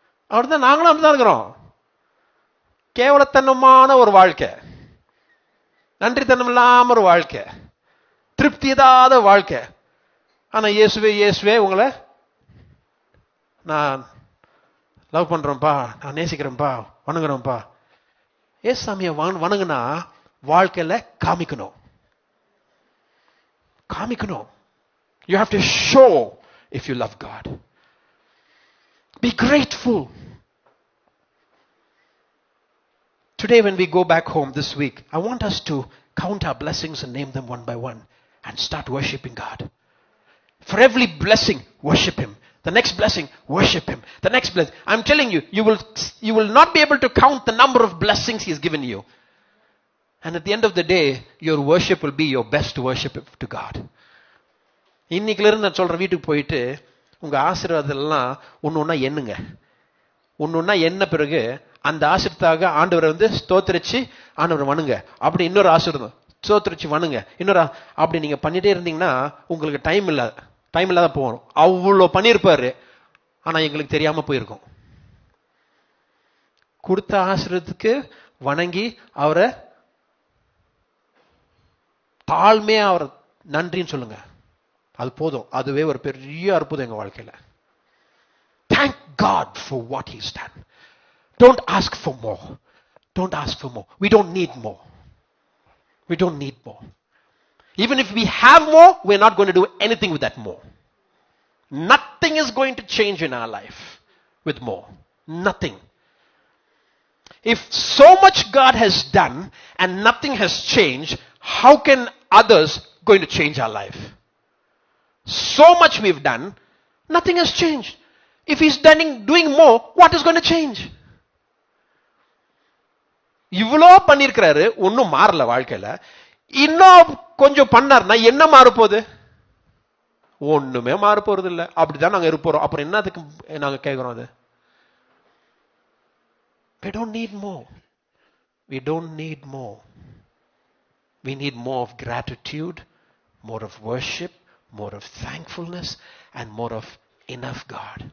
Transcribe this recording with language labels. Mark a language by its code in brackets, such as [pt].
[ta] அப்படிதான் நாங்களும் அப்படிதான் இருக்கிறோம். கேவலத்தனமான ஒரு வாழ்க்கை, நன்றித்தனம் இல்லாம ஒரு வாழ்க்கை, திருப்தி இல்லாத வாழ்க்கை. ஆனா இயேசுவே உங்களை நான் லவ் பண்றேன்ப்பா, நான் நேசிக்கிறேன்ப்பா, வணங்குறேன்ப்பா. ஏசாமிய வணங்குனா வாழ்க்கையில காமிக்கணும். [en] You have to show if you love God. Be grateful. Today when we go back home this week, I want us to count our blessings and name them one by one and start worshiping God. For every blessing, worship him. The next blessing, worship him. The next blessing. I'm telling you, you will not be able to count the number of blessings he has given you. And at the end of the day, your worship will be your best worship to God. [ta] இன்னைக்குல இருந்து நான் சொல்றேன், வீட்டுக்கு போயிட்டு உங்க ஆசீர்வாதம் எல்லாம் ஒன்னொன்னா எண்ணுங்க. ஒன்னொன்னா எண்ண பிறகு அந்த ஆசீர்வாதத்தாக ஆண்டவரை வந்து ஸ்தோத்திரிச்சு ஆண்டவரை வணங்க. அப்படி இன்னொரு ஆசீர்வாதம் ஸ்தோத்திரிச்சு வணங்க. இன்னொரு அப்படி நீங்க பண்ணிட்டே இருந்தீங்கன்னா உங்களுக்கு டைம் இல்லாத போகணும். அவ்வளோ பண்ணியிருப்பாரு, ஆனா எங்களுக்கு தெரியாம போயிருக்கும். கொடுத்த ஆசீர்வாதத்துக்கு வணங்கி அவரை தாழ்மையா அவரை நன்றின்னு சொல்லுங்க. அது போதும். அதுவே ஒரு பெரிய அற்புதம் எங்க வாழ்க்கையில. [en] Thank God for what he's done. Don't ask for more. Don't ask for more. We don't need more. We don't need more. Even if we have more, we're not going to do anything with that more. Nothing is going to change in our life with more. Nothing. If so much God has done and nothing has changed, how can others going to change our life? So much we've done, nothing has changed. If he's doing more, what is going to change? [ta] இவ்வளோ பண்ணிருக்கிறாரு, ஒன்னும் மாறல வாழ்க்கையில. இன்னும் கொஞ்சம் பண்ணார்னா என்ன மாற போகுது? ஒண்ணுமே மாற போறது இல்ல. அப்படிதான் நாங்க இருப்போம். அப்புறம் என்னதுக்கு நாங்க கேட்கிறோம்? [en] அது we don't need more. We don't need more. We need more of gratitude, more of worship, more of thankfulness, and more of enough, God.